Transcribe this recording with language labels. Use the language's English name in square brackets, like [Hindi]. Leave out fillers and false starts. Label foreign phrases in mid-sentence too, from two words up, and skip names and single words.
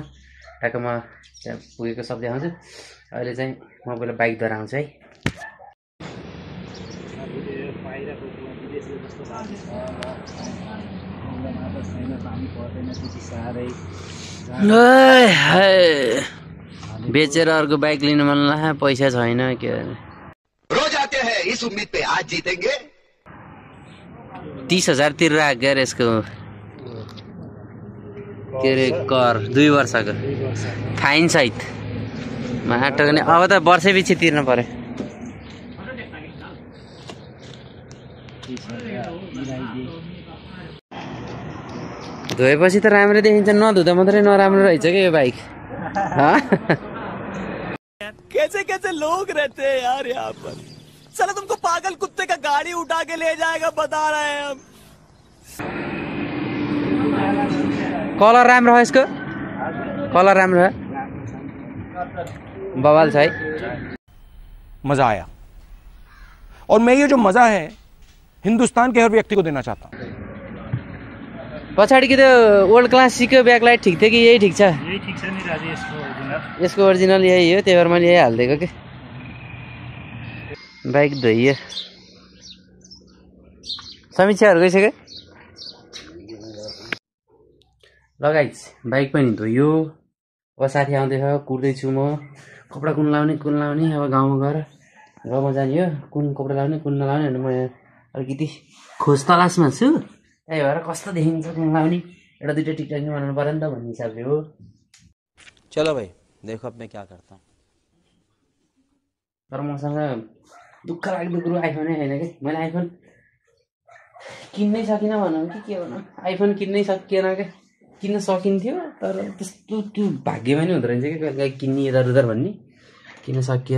[Nepali] ट्याक्क म त्यहाँ पुगेको सब देखाउँछु। अहिले चाहिँ म पहिला बाइक लिएर आउँछु है। बेचेर अर्को बाइक लिनु मन लाग्यो, पैसा छैन के [Hindi] रोज आते हैं इस उम्मीद पे आज जीतेंगे। [Nepali] 30,000 तिरेर आएको यार यसको के अरे कर 2 वर्षको फाइन सहित माटो नि। अब त वर्षै पछि तिर्नु पर्यो। धोएपछि त राम्रो देखिन्छ, नधुँदा मात्रै नराम्रो रहेछ कि यो बाइक। [Hindi] कैसे कैसे लोग रहते हैं यार यहाँ पर। साला तुमको पागल कुत्ते का गाड़ी उठा के ले जाएगा बता रहे हैं हम। [Nepali] कलर राम्रो हो यसको, कलर राम्रो हो, बवाल छ है। [Hindi] मजा आया और मैं ये जो मजा है हिंदुस्तान के हर व्यक्ति को देना चाहता हूँ। [Nepali] पछाडिको त्यो [English] old classicको [Nepali] ब्याकलाइट ठिक थियो कि यही ठिक छ? यही ठिक छ नि राजु, यसको ओरिजिनल यही हो, त्यही भएर मैले यही हालिदिएको कि। बाइक धोइयो, समीक्षाहरू गइसक्यो। लगाइज बाइक पनि धोइयो। अब साथी आउँदैछ, कुर्दैछु म। कपडा कुन लाउने अब गाउँमा गएर गाउँमा जाने हो। कुन कपडा लाउने कुन नलाउने भने म यहाँ अलिकति खोज तलासमा छु। त्यही भएर कस्तो देखिन्छ कुन लाउने, एउटा दुइटा टिकटक नि बनाउनु पर्यो नि त भन्ने हिसाबले हो। [Hindi] चलो भाइ देखो अब मैं क्या करता हूँ। [Nepali] तर मसँग दुःख लाग्दो कुरो आइफोनै छैन कि। मैले आइफोन किन्नै सकिनँ भनौँ कि के भनौँ, आइफोन किन्नै सकिएन क्या। किन्न सकिन्थ्यो तर त्यस्तो त्यो भाग्यमा नि हुँदो रहेछ कि कहिले काहीँ किन्ने यता उता भन्ने। किन्न सकिएन।